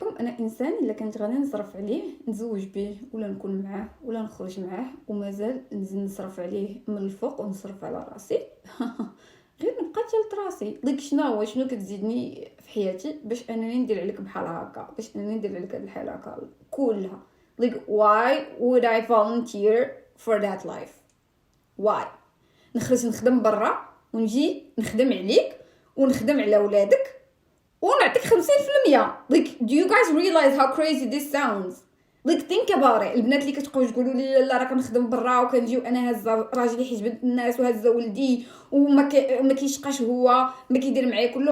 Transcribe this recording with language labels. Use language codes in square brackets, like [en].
[ar] انا انسان الا كنت غادي نصرف عليه نتزوج به ولا نكون معاه ولا نخرج معاه ومازال نزيد نصرف عليه من الفوق ونصرف على راسي غير نبقى تلت راسي. ديك شنو كتزيدني في حياتي باش انني ندير عليك بحال هكا، باش انني ندير عليك هاد الحاله هكا كلها. [en] like why would I volunteer for that life? why [ar] نخرج نخدم برا ونجي نخدم عليك ونخدم على ولادك ونعطيك 50%؟ [en] like do you guys realize how crazy this sounds? like think about it. [ar] البنات اللي كتبقاو تقولوا لي لا راه كنخدم برا وكنجيو انا هازه راجلي حيت بنت الناس وهازه ولدي وما كيشقاش هو ما كيدير معايا كله.